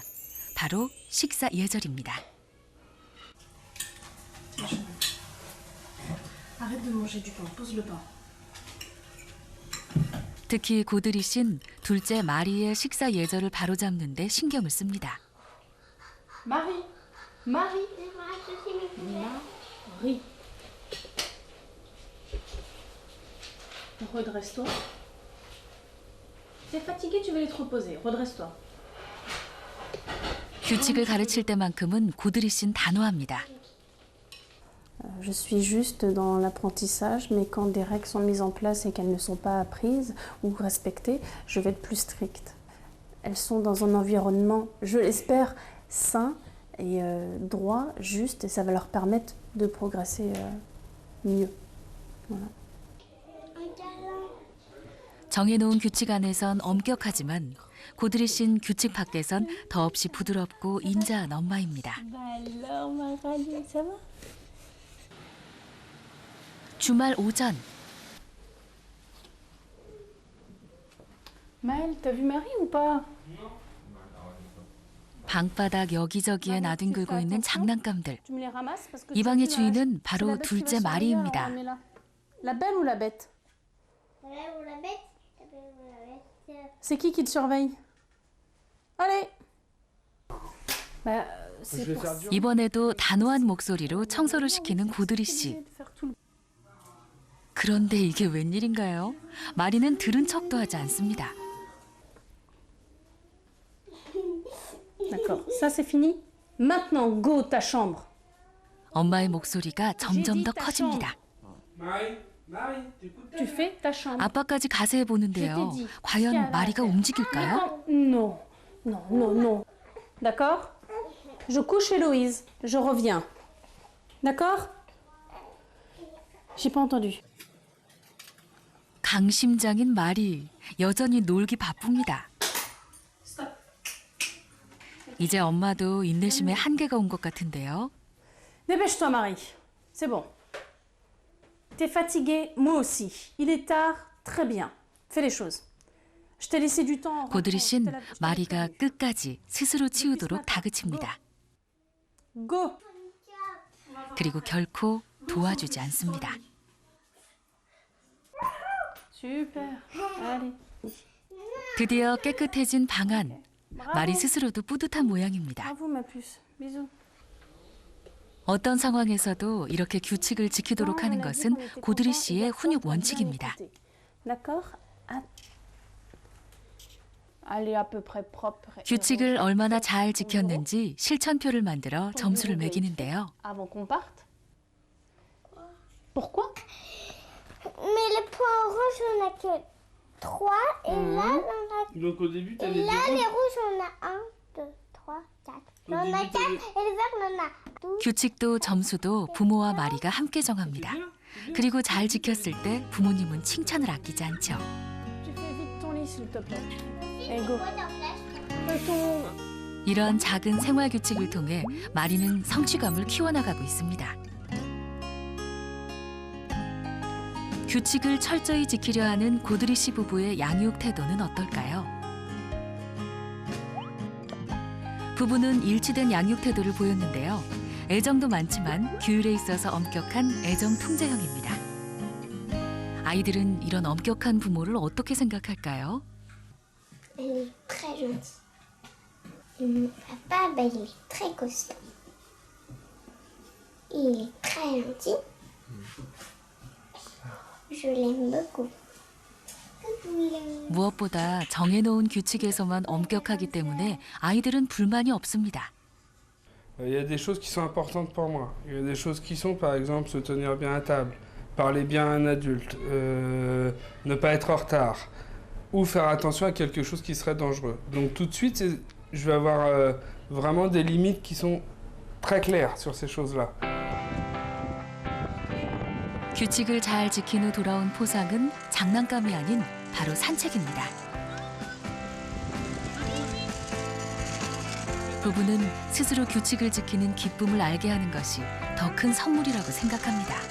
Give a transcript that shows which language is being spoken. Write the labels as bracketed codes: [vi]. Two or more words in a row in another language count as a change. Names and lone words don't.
[ko] 바로 식사 예절입니다. 특히 고드리 씨는 둘째 마리의 식사 예절을 바로잡는 데 신경을 씁니다. [fr] Marie, Marie, Marie. Redresse-toi. T'es fatigué, tu vas aller te reposer. Redresse-toi. [ko] 규칙을 가르칠 때만큼은 고드리 씨는 단호합니다. [fr] Je suis juste dans l'apprentissage, mais quand des règles sont mises en place et qu'elles ne sont pas apprises ou respectées, je vais être plus stricte. Elles sont dans un environnement, je l'espère, sain et droit, juste, et ça va leur permettre de progresser mieux. Voilà. [ko] 정해놓은 규칙 안에선 엄격하지만 고드리 씨는 규칙 밖에선 더없이 부드럽고 인자한 엄마입니다. 주말 오전 [fr] Maëlle, t'as vu Marie ou pas? [ko] 방바닥 여기저기에 나뒹굴고 있는 장난감들. [fr] Tu me les ramasses parce que [ko] 이 방의 주인은 바로 둘째 마리입니다. [fr] La belle ou la bête? C'est qui te surveille? Allez. Bah, c'est pour ça. [ko] 이번에도 단호한 목소리로 청소를 시키는 고드리 씨. 그런데 이게 웬일인가요? 마리는 들은 척도 하지 않습니다. [fr] D'accord, ça c'est fini. Maintenant, go ta chambre. [ko] 엄마의 목소리가 점점 더 커집니다. [fr] Tu fais ta chambre. [ko] 아빠까지 가세해 보는데요. 과연 마리가 움직일까요? [fr] Non, non, non, non. D'accord? Je couche Héloïse. Je reviens. D'accord? J'ai pas entendu. [ko] 강심장인 마리, 여전히 놀기 바쁩니다. 이제 엄마도 인내심에 한계가 온 것 같은데요. [fr] Dépêche-toi, Marie. C'est bon. T'es fatiguée, moi aussi. Il est tard, très bien. Fais les choses. Je t'ai laissé du temps. [ko] 고드리 씨는 마리가 끝까지 스스로 치우도록 다그칩니다. [fr] Go. [ko] 그리고 결코 도와주지 않습니다. [fr] Super. Allez. [ko] 드디어 깨끗해진 방 안. 마리 스스로도 뿌듯한 모양입니다. [fr] Bravo, ma puce. Bisous. [ko] 어떤 상황에서도 이렇게 규칙을 지키도록 하는 것은 고드리 씨의 훈육 원칙입니다. [fr] D'accord? Elle est à peu près propre. [ko] 규칙을 얼마나 잘 지켰는지 실천표를 만들어 점수를 매기는데요. [fr] Avant qu'on parte. Pourquoi? Mais les points rouges, on a que 3. Et là, on a... Donc au début, Et t'avais là, zéro. les rouges, on a 1, 2, 3, 4. Là, on a 4. Et les verts, on en a 12. [ko] 규칙도 점수도 부모와 마리가 함께 정합니다. 그리고 잘 지켰을 때 부모님은 칭찬을 아끼지 않죠. [fr] Tu fais vite ton lit, s'il te plaît. Et go. Et ton... [ko] 이런 작은 생활 규칙을 통해 마리는 성취감을 키워나가고 있습니다. 규칙을 철저히 지키려 하는 고드리 씨 부부의 양육 태도는 어떨까요? 부부는 일치된 양육 태도를 보였는데요. 애정도 많지만 규율에 있어서 엄격한 애정 통제형입니다. 아이들은 이런 엄격한 부모를 어떻게 생각할까요? [fr] Elle est très gentille. Et mon papa, ben, il est très costaud. Il est très gentil. Je l'aime beaucoup. [ko] 무엇보다 정해놓은 규칙에서만 엄격하기 때문에 아이들은 불만이 없습니다. [fr] Il y a des choses qui sont importantes pour moi. Il y a des choses qui sont, par exemple, se tenir bien à table, parler bien à un adulte, ne pas être en retard, ou faire attention à quelque chose qui serait dangereux. Donc tout de suite, je vais avoir vraiment des limites qui sont très claires sur ces choses-là. [ko] 규칙을 잘 지킨 후 돌아온 포상은 장난감이 아닌 바로 산책입니다. 부부는 스스로 규칙을 지키는 기쁨을 알게 하는 것이 더 큰 선물이라고 생각합니다.